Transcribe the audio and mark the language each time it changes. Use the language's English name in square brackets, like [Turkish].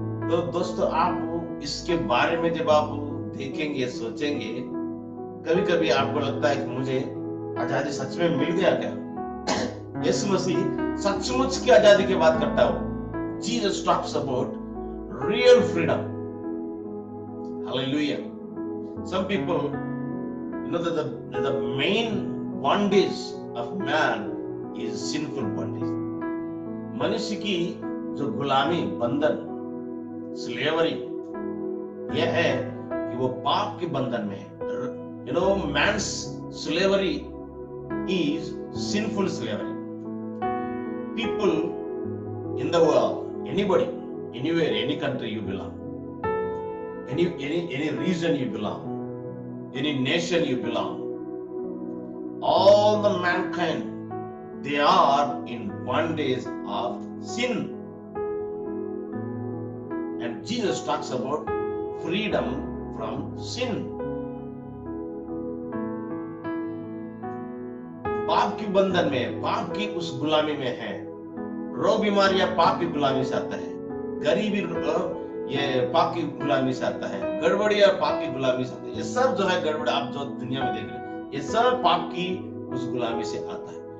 [Hindi] तो दोस्तों, आप इसके बारे में जब आप देखेंगे, सोचेंगे, कभी कभी आपको लगता है कि मुझे आजादी सच में मिल गया क्या? यीशु मसीह सचमुच की आजादी की बात करता है। [English] Jesus talks about real freedom. [Hindi] Hallelujah. [English] Some people, that the main bondage of man is sinful bondage. [Hindi] मनुष्य की जो गुलामी, बंधन, स्लेवरी, यह है कि वो पाप के बंधन में है। [English] Man's slavery is sinful slavery. People in the world, anybody, anywhere, any country you belong, any region you belong, any nation you belong, all the mankind, they are in bondage of sin. And Jesus talks about freedom from sin. [Hindi] पाप की बंधन में, पाप की उस गुलामी में है। रोग बीमारियां पाप की गुलामी से आता है, गरीबी ये पाप की गुलामी से आता है, गड़बड़ियां पाप की गुलामी से आता है। ये सब जो है गड़बड़ आप जो दुनिया में देख रहे हैं, ये सब पाप की उस गुलामी से आता है।